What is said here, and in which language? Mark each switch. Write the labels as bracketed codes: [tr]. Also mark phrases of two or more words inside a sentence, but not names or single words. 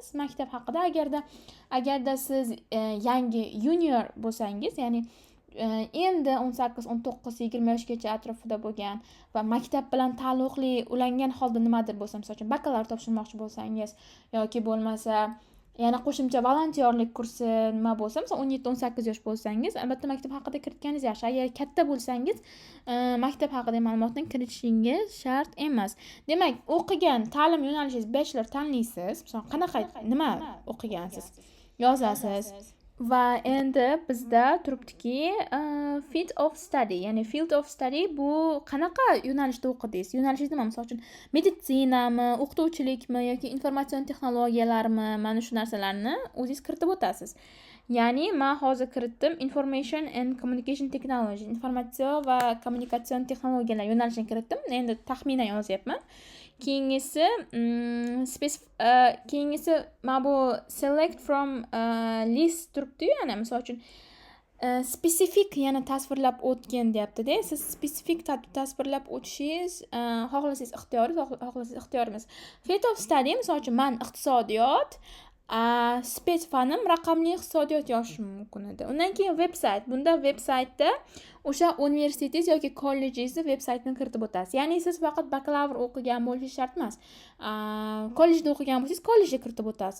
[uz] Maktab haqida agarda siz yangi junior bo'lsangiz, ya'ni endi 18, 19, 20 yoshgacha atrofida bo'lgan va maktab bilan taalluqli ulangan holda nimadir bo'lsa, masalan, bakalavr topshirmoqchi bo'lsangiz yoki bo'lmasa yana qo'shimcha volontyorlik kursi nima bo'lsa, masalan 17-18 yosh bo'lsangiz, albatta maktab haqida kiritganingiz yaxshi. Agar katta bo'lsangiz, maktab haqida ma'lumotni kiritishingiz shart emas. Demak, o'qigan ta'lim yo'nalishingiz bachelor tanlaysiz. Masalan, qanaqa nima o'qigansiz? Yozasiz. Va endi bizda turibdiki [en] field of study, [uz] ya'ni [en] field of study [uz] bu qanaqa yo'nalishda o'qidingiz? Yo'nalishingiz nima? Masalan uchun meditsinami, o'qituvchilikmi yoki informatsion texnologiyalarmi? Mana shu narsalarni o'zingiz kiritib o'tasiz. Ya'ni men hozir kiritdim [en] information and communication technology, [uz] informatsion va kommunikatsion texnologiyalar yo'nalishini kiritdim. Endi taxminan yozyapman. Keyingisi mana bu [en] select from list [uz] turibdi, ya'ni misol uchun spesifik yana tasvirlab o'tgin deyapti-da. Siz spesifik tasvirlab o'tishingiz xohlasangiz ixtiyoringiz. [en] Field of study, [uz] misol uchun men iqtisodiyot, spets fanim raqamli iqtisodiyot yozishim mumkin edi. Undan keyin veb-sayt. Bunda veb-saytda o'sha universitetingiz yoki kollejingizni veb-saytini kiritib o'tasiz. Ya'ni siz faqat bakalavr o'qigan bo'lishingiz shart emas. Kollejda o'qigan bo'lsangiz, kollejga kiritib o'tasiz.